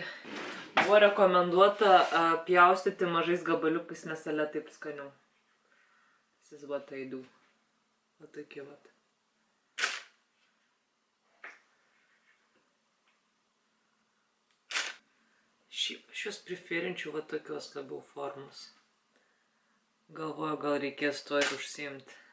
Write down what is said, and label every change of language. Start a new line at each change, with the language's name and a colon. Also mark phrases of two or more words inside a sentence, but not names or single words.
Lithuanian: Buvo rekomenduota pjaustyti mažais gabaliukais, nes ale taip skaniau.
English: This is what I do.
Lithuanian: Va tokie vat. Aš juos preferinčiau va tokios labiau formos. Galvoju, gal reikės to ir užsiimti.